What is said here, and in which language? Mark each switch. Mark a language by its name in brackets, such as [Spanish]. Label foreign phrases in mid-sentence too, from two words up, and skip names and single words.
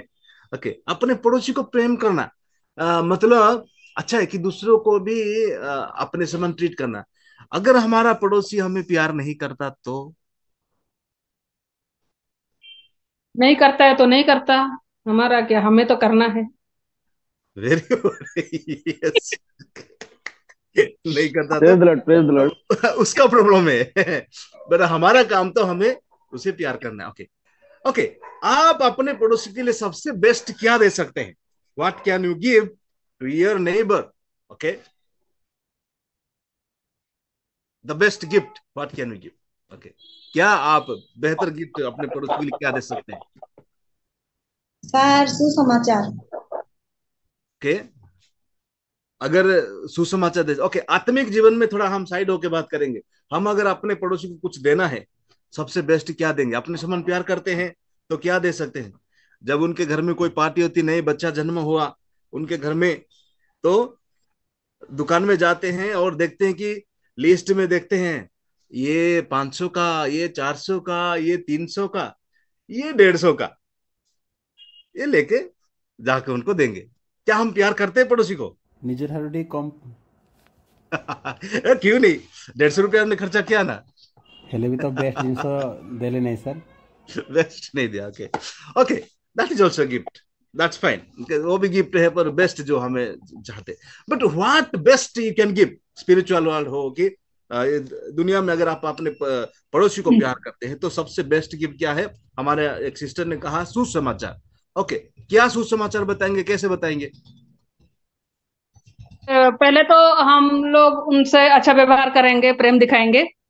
[Hindi] ओके, अपने पड़ोसी को प्रेम करना मतलब अच्छा है कि दूसरों को भी अपने समान ट्रीट करना। अगर हमारा पड़ोसी हमें प्यार नहीं करता तो? नहीं करता है तो नहीं करता, हमारा क्या, हमें तो करना है। [English] very good. [Hindi] यस, नहीं करता [English] Praise the Lord, praise the Lord. [Hindi] तो उसका प्रॉब्लम है, पर हमारा काम तो हमें उसे प्यार करना है। ओके, ओके, आप अपने पड़ोसी के लिए सबसे बेस्ट क्या दे सकते हैं? [English] What can you give to your neighbor? Okay, the best gift what can you give? [Hindi] ओके, क्या आप बेहतर गिफ्ट अपने पड़ोसी के लिए क्या दे सकते हैं? सर सुसमाचार। ओके, अगर सुसमाचार दे, ओके, आत्मिक जीवन में थोड़ा हम साइड होके बात करेंगे। हम अगर अपने पड़ोसी को कुछ देना है, सबसे बेस्ट क्या देंगे? अपने समान प्यार करते हैं तो क्या दे सकते हैं? जब उनके घर में कोई पार्टी होती, नई बच्चा जन्म हुआ उनके घर में, तो दुकान में जाते हैं और देखते हैं कि लिस्ट में देखते हैं, ये 500 का, ये 400 का, ये 300 का, ये 150 का, ये लेके जाके उनको देंगे। क्या हम प्यार करते हैं पड़ोसी को? [Odia] ନିଜ ଠାରୁ ଟିକେ କମ୍ [Hindi] क्यों नहीं? 150 रुपया हमने खर्चा किया ना, [Odia] ହେଲେ ବି ତ ବେଷ୍ଟ ଜିନିଷ ଦେଲେ ନାହିଁ ସାର୍। [Hindi] बेस्ट नहीं दिया। [English] Okay, okay, that is also gift, that's fine, [Hindi] वो भी गिफ्ट है, पर बेस्ट जो हमें चाहते। [English] but what best you can give, spiritual world [Hindi] हो कि दुनिया में, अगर आप अपने पड़ोसी को प्यार करते हैं तो सबसे बेस्ट गिफ्ट क्या है? हमारे एक सिस्टर ने कहा सुसमाचार। ओके, क्या सुसमाचार बताएंगे, कैसे बताएंगे? पहले तो हम लोग उनसे अच्छा व्यवहार करेंगे, प्रेम दिखाएंगे।